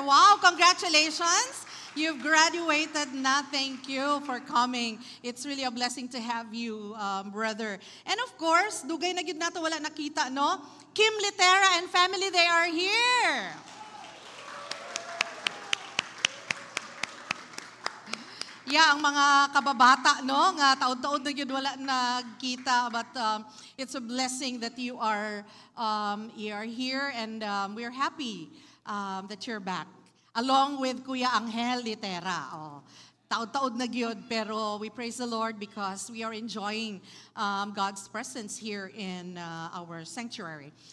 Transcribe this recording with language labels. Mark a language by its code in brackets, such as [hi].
[en] Wow, congratulations. You've graduated na. Thank you for coming. It's really a blessing to have you, brother. And of course, [ceb] dugay na gyud nato wala nakita, no? [en] Kim Litera and family, they are here. [ceb] Yeah, ang mga kababata, no? Nga taon-taon na yun wala nagkita. [en] But it's a blessing that you are here and we are happy that you're back. Along with Kuya Angel Litera. [ceb] Oh, taon-taon na yun, pero [en] we praise the Lord because we are enjoying God's presence here in our sanctuary.